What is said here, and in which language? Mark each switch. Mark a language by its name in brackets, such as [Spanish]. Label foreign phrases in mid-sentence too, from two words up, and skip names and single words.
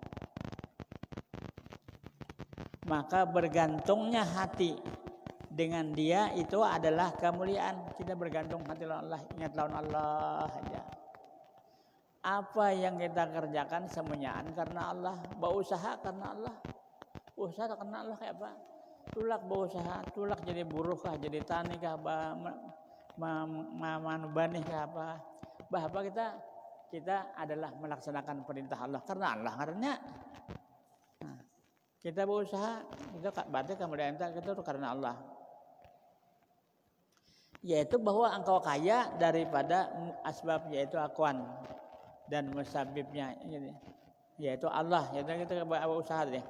[Indonesian] Maka bergantungnya hati dengan dia itu adalah kemuliaan. [Banjar] Kita bergantung hati lawan Allah, ingat lawan Allah aja. Apa yang kita kerjakan semuanya karena Allah, berusaha karena Allah. Usaha karena Allah kayak apa? Tulak berusaha, tulak jadi buruh kah, jadi tani kah, bani kah apa? [Indonesian] Bahwa kita adalah melaksanakan perintah Allah karena Allah karena kita berusaha, itu berarti kemudian kita itu karena Allah. Yaitu bahwa engkau kaya daripada asbab, yaitu akuan, dan musabibnya, yaitu Allah, yaitu kita berusaha deh.